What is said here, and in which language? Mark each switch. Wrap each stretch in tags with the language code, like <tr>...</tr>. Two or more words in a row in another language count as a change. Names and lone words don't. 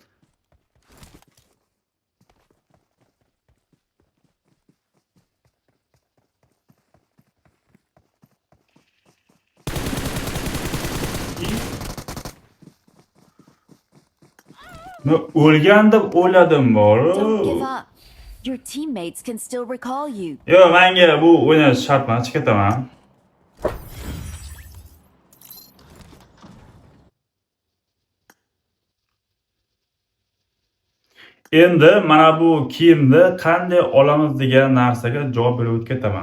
<uz>Men o'lgan deb o'yladim bor.</uz> <en>Don't give up. Your teammates can still recall you.</en> <uz>Yo, menga bu o'ynash shart emas, chiqib ketaman. Endi mana bu kiyimni qanday olamiz degan narsaga javob berib o'tib ketaman.</uz>